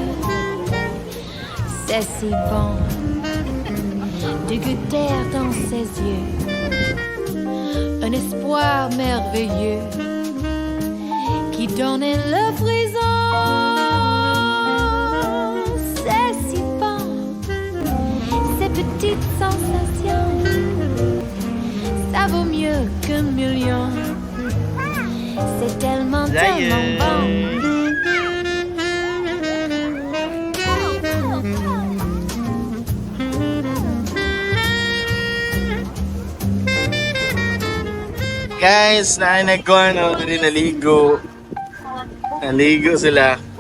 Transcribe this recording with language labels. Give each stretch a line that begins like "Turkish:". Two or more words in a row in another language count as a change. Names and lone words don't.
French: C'est si bon de goûter dans ses yeux un espoir merveilleux qui donne le frisson. C'est si bon, ces petites sensations, ça vaut mieux qu'un million. C'est tellement, tellement bon.
Filipino: Guys, naanak ko ano, rin naligo. Naligo sila.